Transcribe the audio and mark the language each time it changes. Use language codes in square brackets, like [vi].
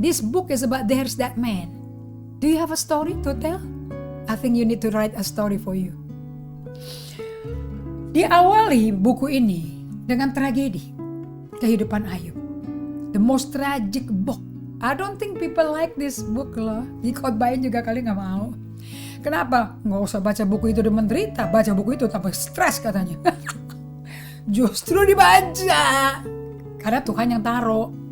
[en] This book is about there's that man. Do you have a story to tell? I think you need to write a story for you. [id] Diawali buku ini dengan tragedi kehidupan Ayub. [en] The most tragic book. I don't think people like this book loh. [id] Dikhotbahin juga kali gak mau. Kenapa? Gak usah baca buku itu udah menderita. Baca buku itu tambah stres katanya. Justru dibaca. Karena Tuhan yang taruh.